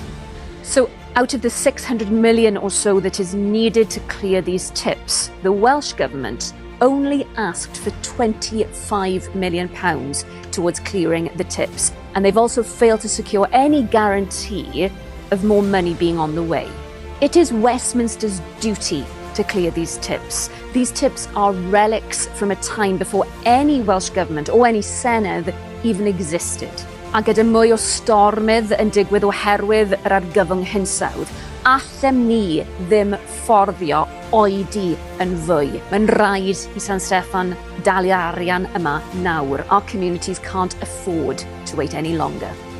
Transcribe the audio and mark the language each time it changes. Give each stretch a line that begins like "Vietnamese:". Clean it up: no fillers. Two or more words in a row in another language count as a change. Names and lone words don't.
English: So out of the 600 million or so that is needed to clear these tips, the Welsh government only asked for £25 million towards clearing the tips. And they've also failed to secure any guarantee of more money being on the way. It is Westminster's duty to clear these tips. These tips are relics from a time before any Welsh government or any Senedd even existed.
Welsh: A gyda mwy o stormydd yn digwydd oherwydd yr argyfwng hinsawdd, allem ni ddim fforddio oedi yn fwy. Mae'n rhaid i San Steffan dalu arian yma nawr.
English: Our communities can't afford to wait any longer.